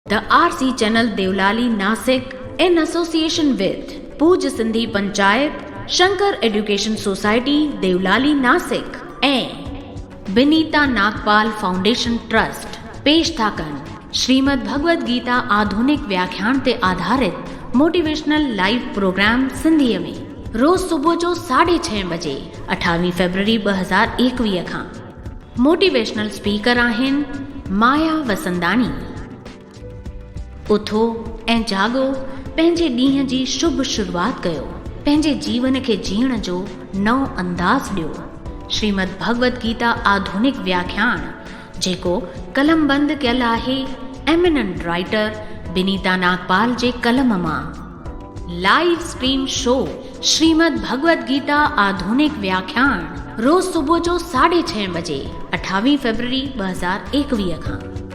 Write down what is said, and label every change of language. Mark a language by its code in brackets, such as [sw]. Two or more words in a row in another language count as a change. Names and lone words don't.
[en] The RC channel Devlali Nasik in association with Puj Sindhi Panchayat, Shankar Education Society Devlali Nasik and Binita Nagpal Foundation Trust [sd] पेश था कन श्रीमद् भगवद गीता आधुनिक व्याख्यान ते आधारित [en] motivational live program [sd] सिंधीअ में रोज सुबह जो 6:30 बजे 28 फरवरी 2021 खां [en] motivational speaker [sd] आहिनि माया वसंदानी। उथो ऐं जागो, पंहिंजे ॾींहं जी शुभ शुरूआत कयो, पंहिंजे जीवन खे जीअण जो नओं अंदाज़ ॾियो। श्रीमद् भगवद गीता आधुनिक व्याख्यान जेको कलमबंद कयल आहे [en] eminent writer [sd] बिनीता नागपाल जे कलम मां। [en] live stream show [sd] श्रीमद् भगवद गीता आधुनिक व्याख्यान रोज सुबह जो 6:30 बजे 28 फरवरी 2021 खां